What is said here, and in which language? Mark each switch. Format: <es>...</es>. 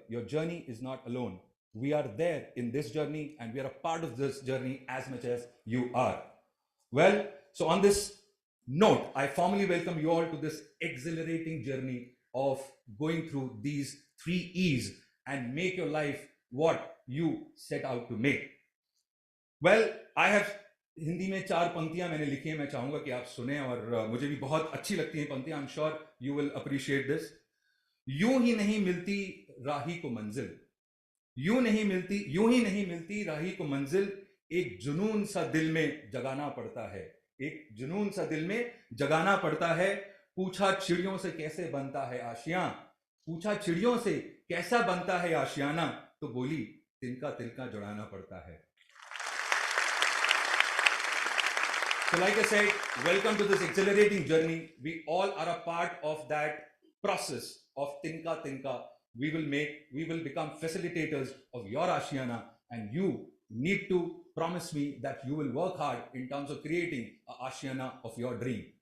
<en>Your journey is not alone. We are there in this journey, and we are a part of this journey as much as you are. Well, so on this note, I formally welcome you all to this exhilarating journey of going through these three E's and make your life what you set out to make. Well, I have</en> <hi>Hindi में चार पंक्तियां मैंने लिखी हैं, मैं चाहूंगा कि आप सुने, और मुझे भी बहुत अच्छी लगती हैं पंक्तियां.</hi> <en>I am sure you will appreciate this.</en> <hi>यूं ही नहीं मिलती राही को मंजिल, यूं ही नहीं मिलती राही को मंजिल, एक जुनून सा दिल में जगाना पड़ता है, एक जुनून सा दिल में जगाना पड़ता है. पूछा चिड़ियों से कैसे बनता है आशियां, पूछा चिड़ियों से कैसा बनता है आशियाना, तो बोली तिनका तिनका जुड़ाना पड़ता है.</hi> <en>So like I said, welcome to this exhilarating journey. We all are a part of that process of Tinka Tinka. We will become facilitators of your Ashiana, and you need to promise me that you will work hard in terms of creating a Ashiana of your dream.</en>